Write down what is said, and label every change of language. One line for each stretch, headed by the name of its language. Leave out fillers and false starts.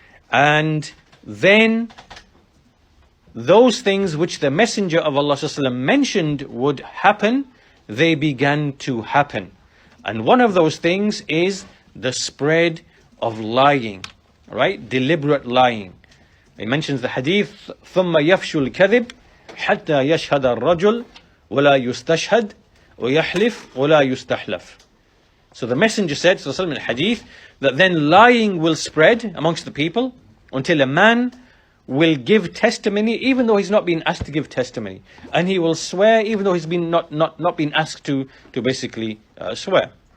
English: And then those things which the Messenger of Allah ﷺ mentioned would happen, they began to happen. And one of those things is the spread of lying, right? Deliberate lying. He mentions the hadith,
Arabic: ثُمَّ يَفْشُ الْكَذِبِ حَتَّى يَشْهَدَ الرَّجُلُ وَلَا يُسْتَشْهَدْ وَيَحْلِفْ وَلَا يُسْتَحْلَفْ.
English: So the Messenger said, sallallahu alaihi wasallam, in the hadith, that then lying will spread amongst the people until a man will give testimony even though he's not been asked to give testimony, and he will swear even though he's been not been asked to basically swear.